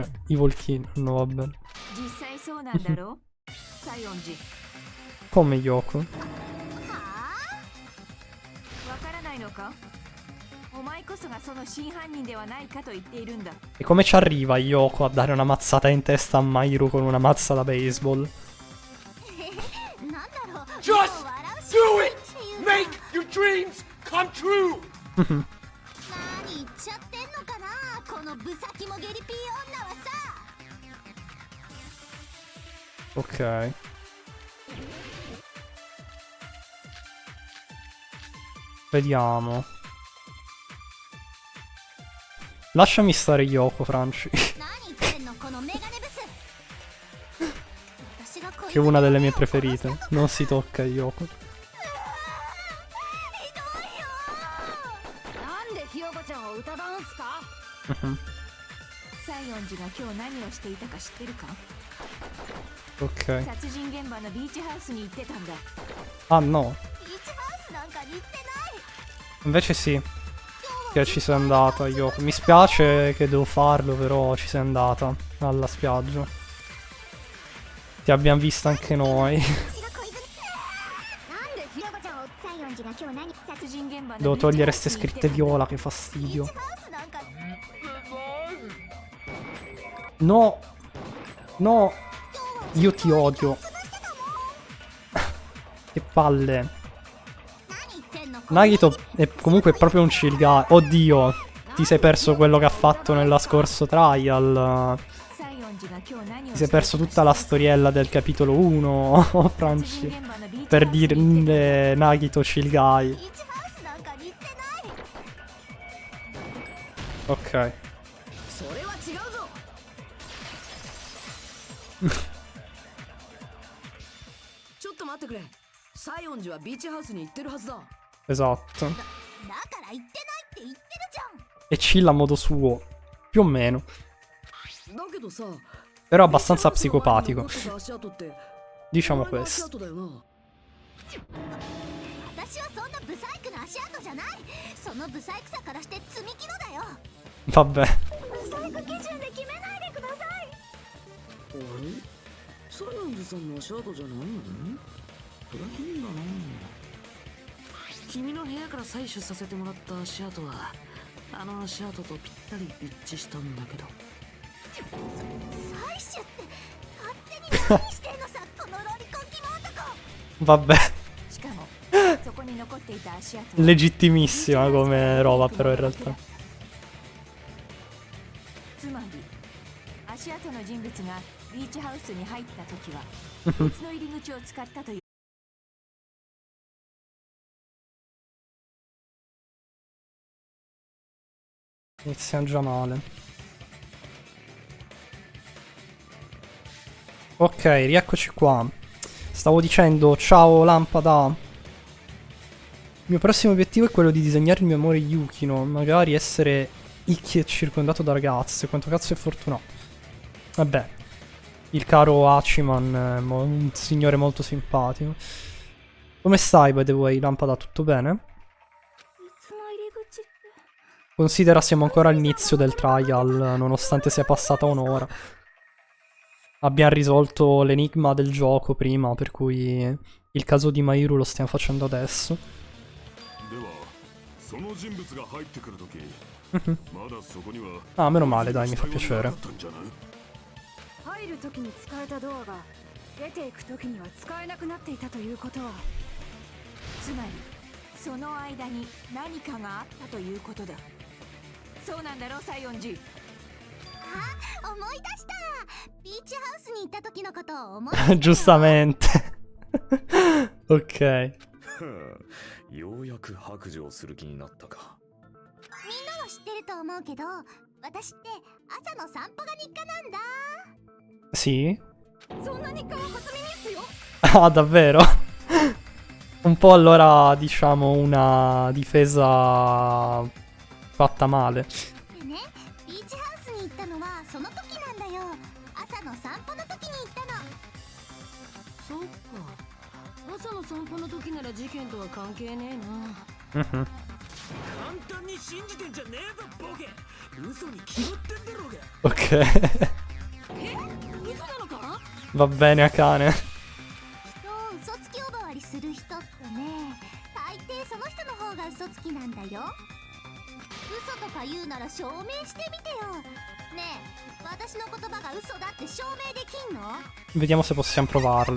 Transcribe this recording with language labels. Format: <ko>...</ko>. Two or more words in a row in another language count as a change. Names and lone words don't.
<it>I volchini, no, va bene. Come Yoko? E come ci arriva Yoko a dare una mazzata in testa a Mahiru con una mazza da baseball?</it> <en>Just do it! Make your dreams come true!</en> <ja>何言っちゃってんのかな、このブサキモゲリピー女はさ。</ja> <it>Ok. Vediamo. Lasciami stare Yoko, Franci. Che è una delle mie preferite. Non si tocca Yoko.</it> <ja>西園寺が今日何をしていたか知ってるか？</ja> <it>Ok.</it> <ja>殺人現場のビーチハウスに行ってたんだ。</ja> <it>Ah no.</it> <ja>ビーチハウスなんかに行ってない。</ja> <it>Invece sì. Che ci sei andata Yoko. Mi spiace che devo farlo, però ci sei andata alla spiaggia. Ti abbiamo vista anche noi.</it> <ja>なんでひろこちゃんを西園寺が今日何</ja> <it>Devo togliere ste scritte viola, che fastidio. No. No. Io ti odio. Che palle. Nagito è comunque proprio un</it> <en>chill guy.</en> <it>Oddio. Ti sei perso quello che ha fatto nella scorso trial. Ti sei perso tutta la storiella del capitolo 1, Franci. Per dire Nagito</it> <en>chill guy.</en> <it>Ok.</it> <ja>ちょっと待ってくれ。西園寺はビーチハウスに行ってるはずだ。</ja> <it>Esatto.</it> <ja>だから言ってないって言ってるじゃん。</ja> <it>E chill a modo suo. Più o meno.</it> <ja>だけどさ、</ja> <it>Però abbastanza psicopatico.</it> <ja>足跡って</ja> <it>Diciamo</it> <ja>お前の足</ja> <it>questo.</it> <ja>跡だよな。私はそんなブサイクな足跡じゃない。そのブサイクさからして積み木のだよ。</ja> <it>Vabbè.</it> <ja>ブサイク基準で決めないでください。あれ西園寺さんの足跡じゃないの？それ変だな。君の部屋から採取させてもらった足跡はあの足跡とぴったり一致したんだけど。採取って勝手に何してんのさ、このロリコンキモ男。</ja> <it>Vabbè.</it> <ja>しかもそこに残っていた足跡</ja> <it>Legittimissima come roba però in realtà.</it> <ja>つまり足跡の人物がビーチハウスに入った時は別の入り口を使ったという</ja> <it>Iniziamo già male. Ok, rieccoci qua. Stavo dicendo, ciao lampada. Il mio prossimo obiettivo è quello di disegnare il mio amore Yukino. Magari essere Ikki e circondato da ragazze. Quanto cazzo è fortunato. Vabbè. Il caro Hachiman è un signore molto simpatico. Come stai,</it> <en>by the way,</en> <it>lampada? Tutto bene? Considera siamo ancora all'inizio del trial, nonostante sia passata un'ora. Abbiamo risolto l'enigma del gioco prima, per cui il caso di Mahiru lo stiamo facendo adesso. Ah, meno male, dai, mi fa piacere.</it> <ja>入る時に使えたドアが出ていく時には使えなくなっていたということは、つまりその間に何かがあったということだ。そうなんだろう、西園寺。あ、思い出した。ビーチハウスに行った時のことを思い出した。</ja> <it>Giustamente. Ok.</it> <ja>ようやく白状する気になったか。みんなは知ってると思うけど、私って朝の散歩が日課なんだ。</ja> <it>Sì?</it> <ja>そんな日課は初耳っすよ。</ja> <it>Ah, davvero? Un po' allora, diciamo, una difesa fatta male.</it> <ja>でね、ビーチハウスに行ったのはその時なんだよ。朝の散歩の時に行ったの。そっか。朝の散歩の時なら事件とは関係ねえな。簡単に信じてんじゃねえぞ、ボケ。嘘に決まってんだろうが。</ja> <it>Ok.</it> <ja>嘘なのか？</ja> <it>Va bene a cane.</it> <ja>人を嘘つき呼ばわりする人ってね、大抵その人の方が嘘つきなんだよ。嘘とか言うなら証明してみてよ。ねえ、私の言葉が嘘だって証明できんの？</ja> <it>Vediamo se possiamo provarlo.</it>